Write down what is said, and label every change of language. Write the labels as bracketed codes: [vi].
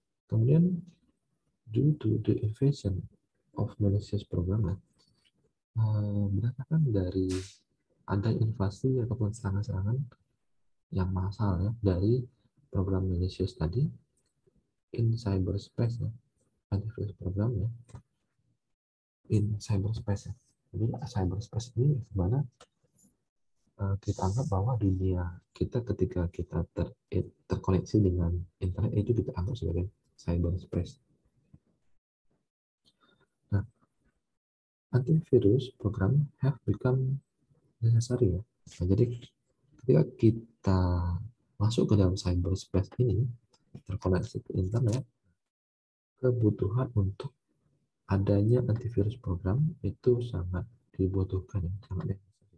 [id] Kemudian [en] due to the invasion of malicious program, [id] berdasarkan dari ada invasi ataupun serangan-serangan yang massal ya dari program malicious tadi [en] in cyberspace [id] ya, antivirus program ya, in cyberspace ya. Jadi cyberspace ini gimana kita anggap bahwa dunia kita ketika kita terkoneksi dengan internet itu kita anggap sebagai cyberspace. [en] Nah, antivirus program have become necessary ya. [id] Nah, jadi ketika kita masuk ke dalam cyberspace ini, terkoneksi ke internet, kebutuhan untuk adanya antivirus program itu sangat dibutuhkan ya, sangat necessary.